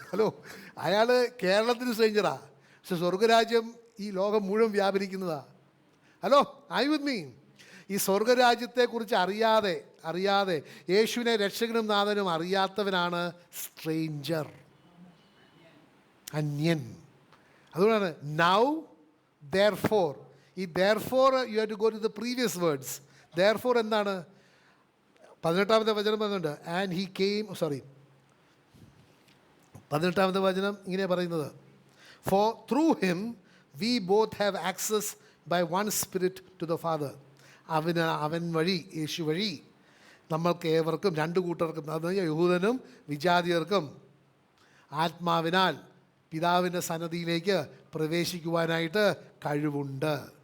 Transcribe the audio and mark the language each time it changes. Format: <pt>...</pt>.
<ml>Hello, അയാൾ കേരളത്തിന് സ്ട്രേഞ്ചറാ, പക്ഷെ സ്വർഗരാജ്യം ഈ ലോകം മുഴുവൻ വ്യാപരിക്കുന്നതാ. Hello,</ml> <en>I with me?</en> <ml>ഈ സ്വർഗരാജ്യത്തെക്കുറിച്ച് അറിയാതെ യേശുവിനെ രക്ഷകനും നാഥനും അറിയാത്തവനാണ് സ്ട്രേഞ്ചർ, അന്യൻ. അതുകൊണ്ടാണ് നൗ therefore. ഈ</ml> <en>therefore you have to go to the previous words.</en> <ml>therefore എന്താണ്? 18-ാമത്തെ വചനം പറയുന്നുണ്ട്,</ml> <en>and he came,</en> <ml>18-ാമത്തെ വചനം ഇങ്ങനെ പറയുന്നത്,</ml> <en>for through him we both have access by one spirit to the Father.</en> <ml>അവൻ വഴി, യേശു വഴി നമ്മൾക്ക് ഏവർക്കും, 2 കൂട്ടർക്കും, അതായത് യഹൂദനും വിജാതിയർക്കും ആത്മാവിനാൽ പിതാവിൻ്റെ സന്നദ്ധിയിലേക്ക് പ്രവേശിക്കുവാനായിട്ട് കഴിവുണ്ട്.</ml>